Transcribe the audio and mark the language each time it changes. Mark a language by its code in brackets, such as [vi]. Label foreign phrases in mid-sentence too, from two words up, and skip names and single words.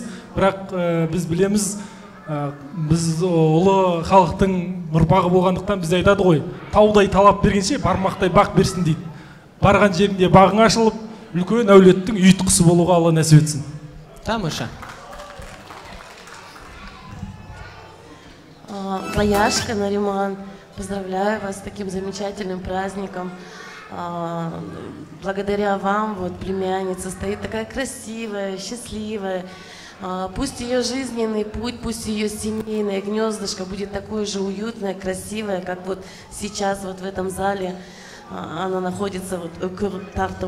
[kk] Бірақ біз білеміз, біз ұлы халықтың ұрпағы болғандықтан біз айтады ғой, таудай талап бергенше бармақтай бақ берсін дейді. Барған жерінде бағың ашылып, үлкен әулеттің ұйытқысы болуға Алла нәсіп етсін. Тамаша. Баяшка, Нариман, [ru] поздравляю вас с таким замечательным праздником. Благодаря вам вот племянница стоит такая красивая, счастливая. Пусть ее жизненный путь, пусть ее семейное гнездышко будет такое же уютное, красивое, как вот сейчас вот в этом зале она находится вот Тарту.